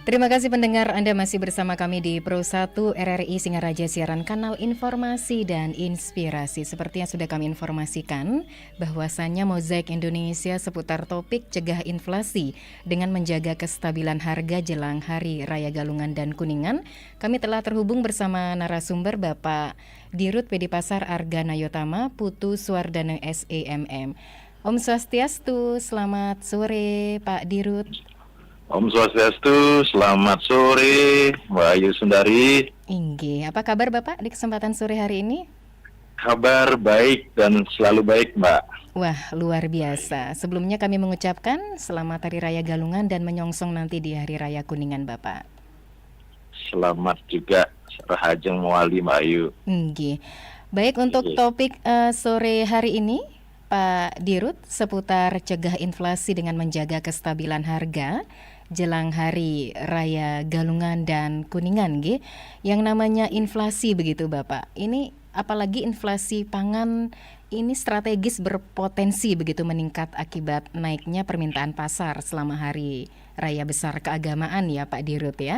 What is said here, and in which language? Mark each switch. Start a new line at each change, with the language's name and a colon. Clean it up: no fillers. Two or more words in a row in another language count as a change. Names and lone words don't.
Indonesian: kasih pendengar, Anda masih bersama kami di Pro 1 RRI Singaraja Siaran Kanal Informasi dan Inspirasi. Seperti yang sudah kami informasikan, bahwasannya Mozaik Indonesia seputar topik cegah inflasi dengan menjaga kestabilan harga jelang Hari Raya Galungan dan Kuningan. Kami telah terhubung bersama narasumber Bapak Dirut PD Pasar Arga Nayotama Putu Suwardana SEMM.
Balinese: Om Swastiastu,
Indonesian: selamat sore Pak Dirut.
Balinese: Om Swastiastu,
Indonesian: selamat sore Mbak Ayu Sundari. Inggih, apa kabar Bapak di kesempatan sore hari ini? Kabar baik dan selalu baik Mbak. Wah, luar biasa. Sebelumnya kami mengucapkan selamat Hari Raya Galungan dan menyongsong nanti di Hari Raya Kuningan Bapak. Selamat juga
Balinese: Rahajeng Muali
Indonesian: Mbak Ayu. Inggih. Baik, untuk topik sore hari ini Pak Dirut seputar cegah inflasi dengan menjaga kestabilan harga jelang Hari Raya Galungan dan Kuningan, nggih. Yang namanya inflasi begitu Bapak. Ini apalagi inflasi pangan ini strategis berpotensi begitu meningkat akibat naiknya permintaan pasar selama Hari Raya Besar Keagamaan ya Pak Dirut ya.